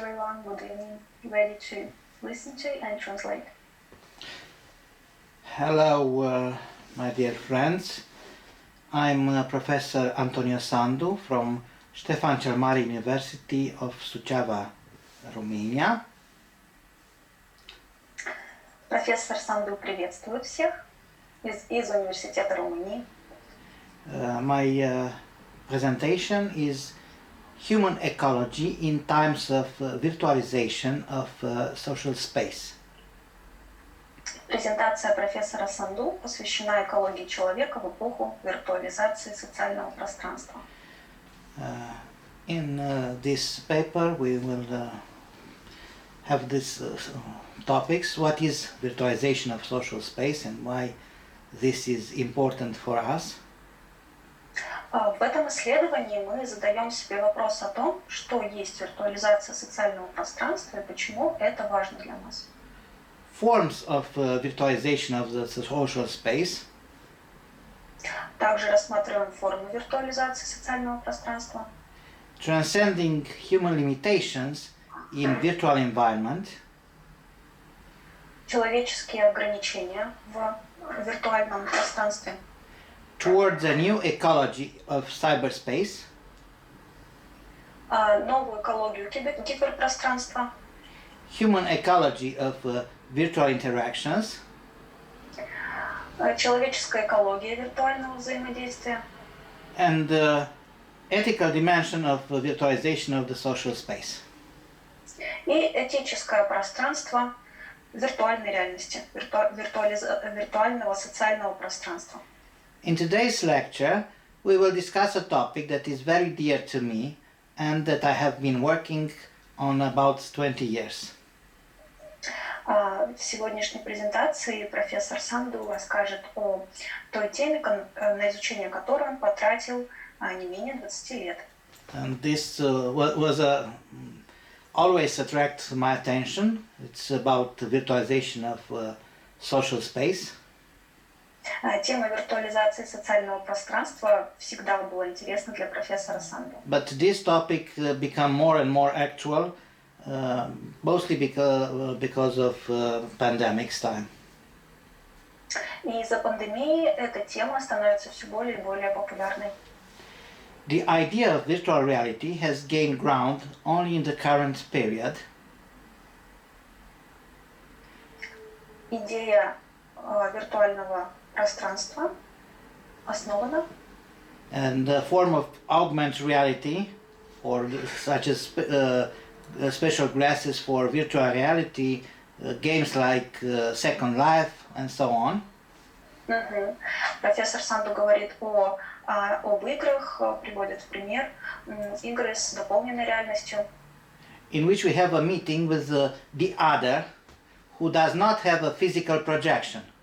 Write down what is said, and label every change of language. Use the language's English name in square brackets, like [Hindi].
[English] Hello everyone, good evening. Ready to listen to and translate. Hello, my dear friends. I'm Professor Antonio Sandu from Ștefan cel Mare University of Suceava, Romania. [Russian] Профессор Санду приветствует всех из Университета Румынии. [English] My presentation is Human Ecology in Times of Virtualization of Social Space. [Russian] Презентация профессора Санду посвящена экологии человека в эпоху виртуализации социального пространства. [English] In this paper we will have these topics: what is virtualization of social space and why this is important for us. [Russian] В этом исследовании мы задаем себе вопрос о том, что есть виртуализация социального пространства и почему это важно для нас. [English] Forms of virtualization of the social space. [Russian] Также рассматриваем формы виртуализации социального пространства. [English] Transcending human limitations in virtual environment. [Russian] Человеческие ограничения в виртуальном пространстве. [English] Towards a new ecology of cyberspace. [Russian] Новую экологию киберпространства. [English] Human ecology of virtual interactions. [Russian] Человеческая экология виртуального взаимодействия. [English] And the ethical dimension of virtualization of the social space. [Russian] И этическое пространство виртуальной реальности, виртуального социального пространства. [English] In today's lecture, we will discuss a topic that is very dear to me and that I have been working on about 20 years. [Russian] В сегодняшней презентации профессор Санду расскажет о той теме, на изучение которой он потратил не менее 20 лет. [English] And this was always attract my attention. It's about the virtualization of social space. [Russian] Тема виртуализации социального пространства всегда была интересна для профессора Санду. [English] But this topic become more and more actual, mostly because of pandemic's time. [Russian] И из-за пандемии эта тема становится все более и более популярной. [English] The idea of virtual reality has gained ground only in the current period. [Russian] Идея виртуального пространства основана. [English] And the form of augmented reality, or such as special glasses for virtual reality, games like Second Life and so on. [Russian] Профессор Санду говорит об играх, приводит в пример игры с дополненной реальностью. [English] In which we have a meeting with the other who does not have a physical projection.